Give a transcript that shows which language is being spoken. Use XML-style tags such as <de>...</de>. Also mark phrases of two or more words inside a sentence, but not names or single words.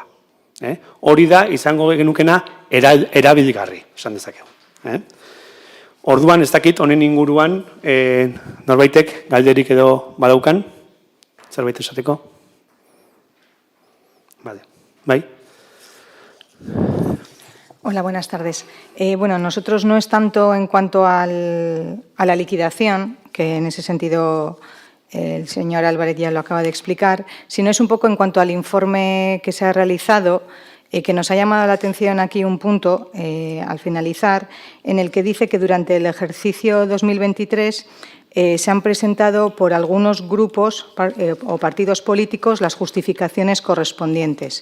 <eu>Hori da izango genukena erabilgarri, esan dezakegu. Orduan ez dakit honen inguruan norbaitek galderik edo badaukan, zerbait esateko? Vale. Bai.</eu> <es>Hola, buenas tardes. Bueno, nosotros no es tanto en cuanto a la liquidación, que en ese sentido el señor Álvarez ya lo acaba de explicar, sino es un poco en cuanto al informe que se ha realizado, que nos ha llamado la atención aquí un punto, al finalizar, en el que dice que durante el ejercicio 2023 se han presentado por algunos grupos o partidos políticos las justificaciones correspondientes.</es>